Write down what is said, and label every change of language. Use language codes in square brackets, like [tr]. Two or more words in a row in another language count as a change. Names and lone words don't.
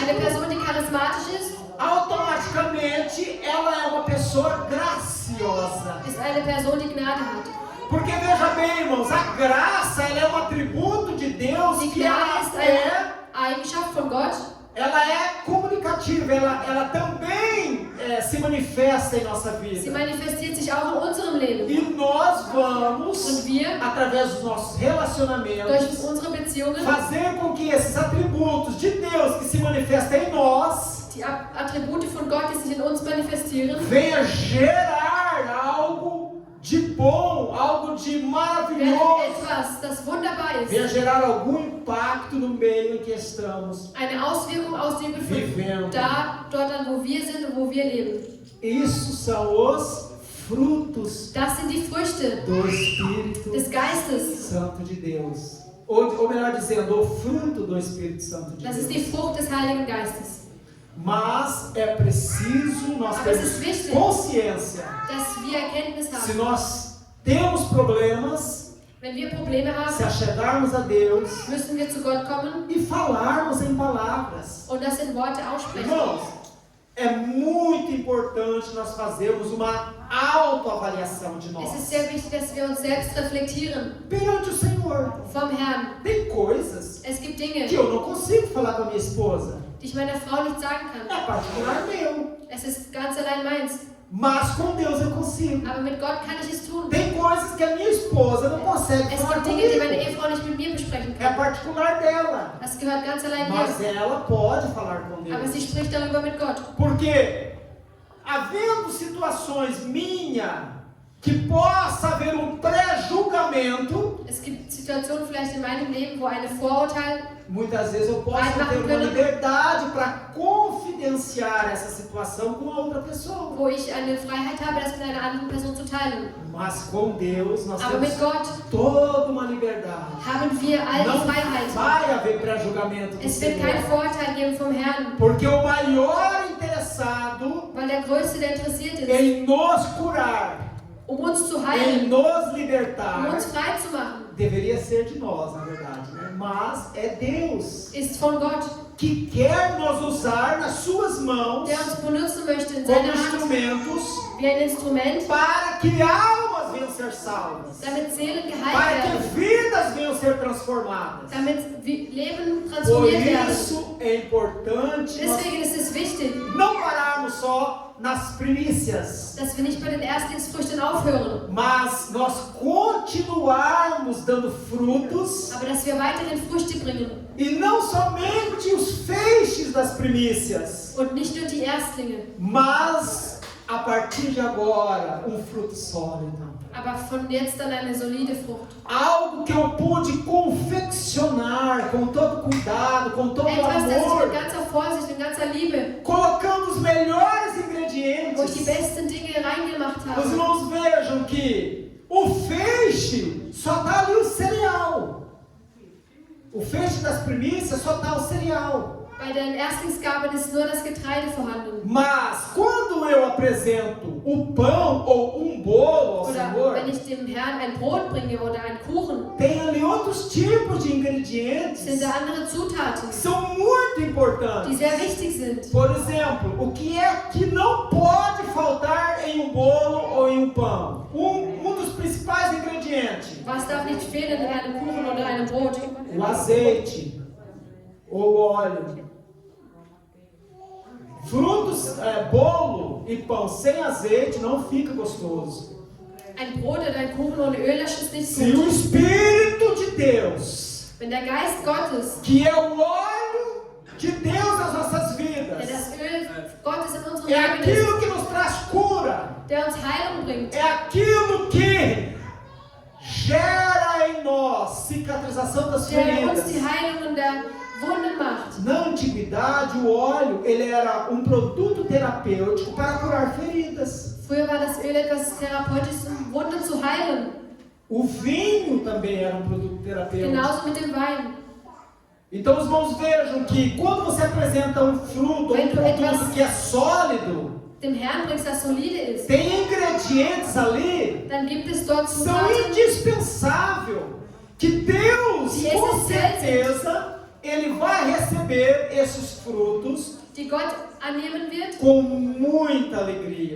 [de] Eine Person, die charismatisch [pt] automaticamente ela é uma pessoa graciosa. [de] ist eine Person, die Gnade hat. [pt] Porque veja bem, irmãos, a graça ela é um atributo de Deus [de] Die [pt] que [de] Gnade [pt] ela [de] ist [pt] é, [de] eine Eigenschaft von Gott. [pt] ela é comunicativa, ela também se manifesta em nossa [de] Sie [pt] vida. [de] manifestiert sich auch in unserem Leben. [pt] E nós vamos, [de] Und wir, [pt] através dos nossos [de] durch [pt] relacionamentos, [de] unsere Beziehungen, [pt] fazer com que esses atributos de Deus que se manifestam em nós [de] die Attribute von Gott, die sich in uns manifestieren, [pt] venha gerar algo de bom, algo de [de] werden [pt] maravilhoso, [de] etwas, das wunderbar [pt] venha [de] ist. [pt] gerar algum impacto no meio em que estamos [de] Eine Auswirkung aus dem Gefühl. [pt] vivendo. [de] Dort an, wo wir sind und wo wir leben. [pt] Isso são os frutos [de] Das sind die Früchte [pt] do Espírito [de] des Geistes. [pt] Santo de Deus. Ou melhor dizendo, o fruto do Espírito Santo de [de] Das ist die [pt] Deus. [de] Frucht des Heiligen Geistes. [pt] Mas é preciso nós [de] Aber es [pt] termos [de] ist wichtig, [pt] consciência. [de] dass wir Erkenntnis [pt] Se [de] haben. [pt] nós temos problemas, [de] Wenn wir Probleme [pt] se [de] haben, [pt] achegarmos a Deus [de] müssen wir zu Gott kommen [pt] e falarmos em palavras. [de] und das in Worte aussprechen. [pt] Irmãos, é muito importante nós fazermos uma autoavaliação de [de] Es ist [pt] nós. [de] sehr wichtig, dass wir uns selbst reflektieren [pt] Perante o Senhor. [de] vom Herrn. [pt] Tem coisas [de] Es gibt [pt] que [de] Dinge, [pt] eu não consigo falar com a minha esposa. [de] die ich meiner Frau nicht sagen kann. [pt] É particular meu. [de] Es ist ganz allein meins. [pt] Mas com Deus eu consigo. [de] Aber mit Gott kann ich es tun. [pt] Tem coisas que a minha esposa não consegue [de] Es [pt] falar [de] gibt Dinge, die meine [pt] comigo. [de] Ehefrau nicht mit mir besprechen [pt] É [de] kann. [pt] particular dela. [de] Das gehört ganz allein [pt] Mas [de] mir. [pt] ela pode falar com [de] Aber [pt] Deus. [de] sie spricht darüber mit Gott. [pt] Porque, havendo situações minha que possa haver pré-julgamento, [de] Es gibt Situationen vielleicht in meinem Leben, wo eine Vorurteil, [pt] muitas vezes eu posso ter uma liberdade para confidenciar essa situação com a outra pessoa. [de] wo ich eine Freiheit habe, das mit einer anderen Person zu teilen. [pt] Mas com Deus nós [de] Aber [pt] temos [de] mit Gott [pt] toda uma liberdade. [de] haben wir all [pt] Não [de] die Freiheit. [pt] vai haver pré-julgamento do [de] Es wird kein [pt] Senhor. [de] Vorurteil geben vom Herrn, [pt] Porque o maior interessado [de] weil der Größte, der interessiert ist, [pt] em nos curar, [de] uns zu [pt] em [de] heilen, [pt] nos libertar, [de] uns frei zu machen, [pt] deveria ser de nós, na verdade, né? Mas é Deus [de] ist von Gott, [pt] que quer nos usar nas suas mãos [de] der uns benutzen möchte in [pt] como [de] seiner Hand [pt] instrumentos [de] wie ein Instrument, [pt] para que almas venham ser salvas, [de] damit Seelen [pt] para [de] geheilt [pt] que [de] werden, [pt] vidas venham ser transformadas. [de] damit Leben [pt] Por [de] transformiert werden. [pt] isso é importante nós [de] Deswegen ist es wichtig, [pt] não pararmos só nas primícias, [de] dass wir nicht bei den Erstlingsfrüchten aufhören, [pt] mas nós continuarmos dando frutos [de] aber dass wir weiterhin Früchte bringen [pt] e não somente os feixes das primícias, [de] und nicht nur die Erstlinge, [pt] mas a partir de agora um fruto sólido. [de] aber von jetzt an eine solide Frucht. [pt] Algo que eu pude confeccionar com todo cuidado, com todo [de] Etwas, das ich [pt] amor, [de] mit ganzer Vorsicht und ganzer Liebe, [pt] colocando os melhores [de] wo ich die [pt] ingredientes. [de] besten Dinge reingemacht [pt] Os [de] habe. [pt] irmãos vejam que o feixe só está ali o cereal. O feixe das primícias só está o cereal. [de] Bei den Erstlingsgaben ist nur das Getreide vorhanden. [pt] Mas quando eu apresento o pão ou um bolo ao [de] Oder [pt] Senhor, [de] wenn ich dem Herrn ein Brot bringe oder einen Kuchen, [pt] tem ali outros tipos de ingredientes [de] sind da andere [pt] que [de] Zutaten, [pt] são muito [de] die [pt] importantes. [de] sehr wichtig sind. [pt] Por exemplo, o que é que não pode faltar em um bolo ou em um pão? Um dos principais ingredientes: [de] Was darf nicht fehlen in einem Kuchen oder einem Brot? [pt] o azeite ou o óleo. Frutos, bolo e pão sem azeite não fica gostoso. [de] Ein Brot oder ein Kuchen ohne Öl, das ist nicht [pt] Se o [de] gut. [pt] Espírito de Deus, [de] Wenn der Geist Gottes, [pt] que é o óleo de Deus nas nossas [de] der [pt] vidas, [de] das Öl Gottes in unserem [pt] é [de] Leben ist, [pt] aquilo que nos traz cura, [de] der uns Heilung bringt, [pt] é aquilo que gera em nós cicatrização das [de] der uns die [pt] feridas. [de] Heilungen der Wunden macht. [pt] Na antiguidade, o óleo ele era um produto terapêutico para curar feridas. [de] Früher war das Öl etwas Therapeutisches, um Wunden zu heilen. [pt] O vinho também era um produto terapêutico. [de] Genauso mit dem Wein. [pt] Então os irmãos vejam que quando você apresenta um fruto, um produto que é sólido, [de] Dem Herrn bringst, das solide ist, [pt] tem ingredientes ali [de] dann gibt es dort [pt] que são [de] Zutaten, [pt] indispensáveis, que Deus, [de] Die [pt] com essenciais. certeza, Ele vai receber esses frutos [de] die Gott annehmen wird, [pt] com muita alegria.